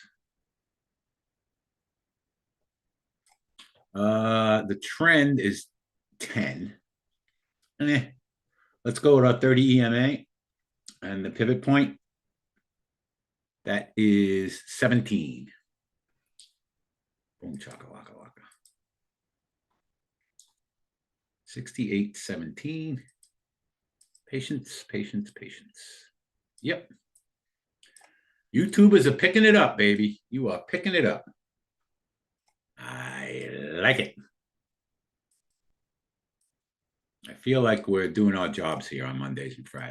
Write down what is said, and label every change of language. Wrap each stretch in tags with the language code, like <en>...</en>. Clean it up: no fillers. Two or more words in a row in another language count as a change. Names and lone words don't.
<en>The trend is 10. Let's go with our 30 EMA and the pivot point. That is 17. Boom, chaka-laka-laka. 68.17. Patience, patience, patience. Yep. YouTubers are picking it up, baby. You are picking it up. I like it. I feel like we're doing our jobs here on Mondays and Fridays.</en>